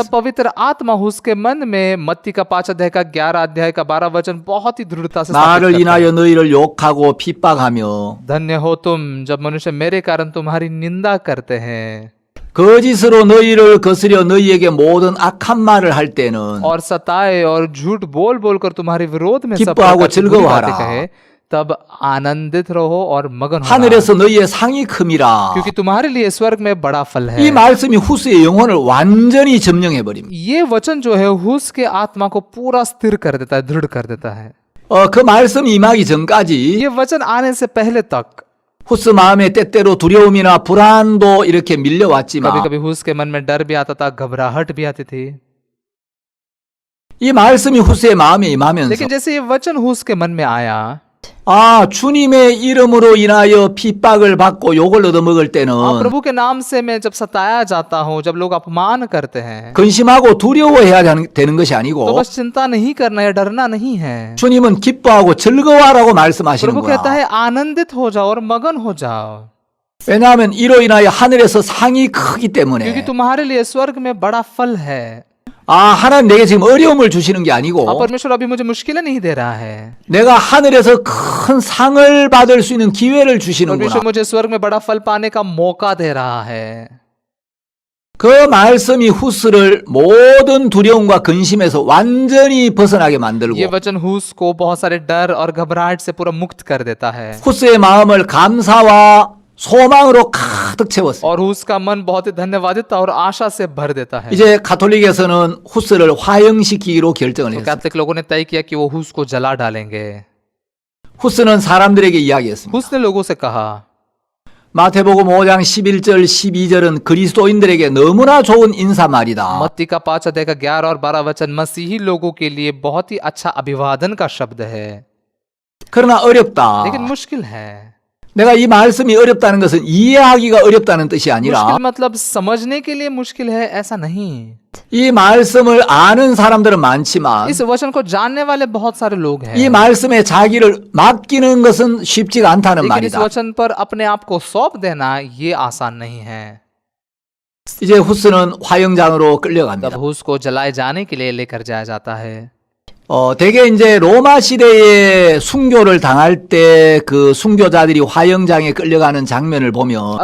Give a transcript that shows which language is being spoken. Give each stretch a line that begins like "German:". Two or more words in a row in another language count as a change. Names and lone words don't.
Hindi: तब पवित्र आत्मा उसके मन में मत्ती का 5 अध्याय का 11 अध्याय का 12 वचन बहुत ही दृढ़ता से स्थापित
Korean: 나를
Hindi: करता है।
Korean: 인하여 너희를 욕하고 핍박하며
Hindi: धन्य हो तुम जब मनुष्य मेरे कारण तुम्हारी निंदा करते हैं
Korean: 거짓으로 너희를 거스려 너희에게 모든 악한 말을 할 때는
Hindi: और सताए और झूठ बोल बोलकर तुम्हारे विरोध में सब
Korean: 기뻐하고
Hindi: प्रकार की बुरी बातें
Korean: 즐거워하라.
Hindi: कहे तब आनंदित रहो और मगन हो
Korean: 하늘에서 너희의 상이 큼이라.
Hindi: क्योंकि तुम्हारे लिए स्वर्ग में बड़ा फल है।
Korean: 이 말씀이 후스의 영혼을 완전히 점령해 버립니다.
Hindi: ये वचन जो है हुस के आत्मा को पूरा स्थिर कर देता है, दृढ़ कर देता है।
Korean: 그 말씀이 임하기 전까지
Hindi: ये वचन आने से पहले तक
Korean: 후스 마음에 때때로 두려움이나 불안도 이렇게
Hindi: कभी
Korean: 밀려왔지만
Hindi: कभी हुस के मन में डर भी आता था, घबराहट भी आती थी।
Korean: 이 말씀이 후스의 마음에 임하면서
Hindi: लेकिन जैसे ये वचन हुस के मन में आया,
Korean: 주님의 이름으로 인하여 핍박을 받고 욕을 얻어먹을 때는
Hindi: प्रभु के नाम से मैं जब सताया जाता हूँ, जब लोग अपमान करते हैं,
Korean: 근심하고 두려워해야 되는 것이
Hindi: तो
Korean: 아니고
Hindi: बस चिंता नहीं करना है, डरना नहीं है।
Korean: 주님은 기뻐하고 즐거워하라고 말씀하시는
Hindi: प्रभु कहता
Korean: 거야.
Hindi: है आनंदित हो जाओ और मगन हो जाओ,
Korean: 왜냐하면 이로 인하여 하늘에서 상이 크기
Hindi: क्योंकि
Korean: 때문에.
Hindi: तुम्हारे लिए स्वर्ग में बड़ा फल है।
Korean: 하나님 내게 지금 어려움을 주시는 게 아니고
Hindi: परमेश्वर अभी मुझे मुश्किलें नहीं दे रहा है,
Korean: 내가 하늘에서 큰 상을 받을 수 있는 기회를 주시는구나.
Hindi: परमेश्वर मुझे स्वर्ग में बड़ा फल पाने का मौका दे रहा है।
Korean: 그 말씀이 후스를 모든 두려움과 근심에서 완전히 벗어나게 만들고
Hindi: ये वचन हुस को बहुत सारे डर और घबराहट से पूरा मुक्त कर देता है
Korean: 후스의 마음을 감사와 소망으로 가득 채웠어요.
Hindi: और हुस का मन बहुत ही धन्यवादिता और आशा से भर देता है।
Korean: 이제 가톨릭에서는 후스를 화형시키기로 결정을
Hindi: तो
Korean: 했어요.
Hindi: कैथलिक लोगों ने तय किया कि वो हुस को जला डालेंगे।
Korean: 후스는 사람들에게 이야기했습니다.
Hindi: हुस ने लोगों से कहा,
Korean: 마태복음 5장 11절 12절은 그리스도인들에게 너무나 좋은 인사말이다.
Hindi: मत्ती का 5 अध्याय का 11 और 12 वचन मसीही लोगों के लिए बहुत ही अच्छा अभिवादन का शब्द है,
Korean: 그러나 어렵다.
Hindi: लेकिन मुश्किल है।
Korean: 내가 이 말씀이 어렵다는 것은 이해하기가 어렵다는 뜻이 아니라
Hindi: मुश्किल मतलब समझने के लिए मुश्किल है ऐसा नहीं।
Korean: 이 말씀을 아는 사람들은 많지만
Hindi: इस वचन को जानने वाले बहुत सारे लोग हैं,
Korean: 이 말씀에 자기를 맡기는 것은 쉽지가 않다는
Hindi: लेकिन इस
Korean: 말이다.
Hindi: वचन पर अपने आप को सौंप देना ये आसान नहीं है।
Korean: 이제 후스는 화형장으로 끌려갑니다.
Hindi: तब हुस को जलाए जाने के लिए लेकर जाया जाता है।
Korean: 대개 이제 로마 시대에 순교를 당할 때 그 순교자들이 화형장에 끌려가는 장면을 보면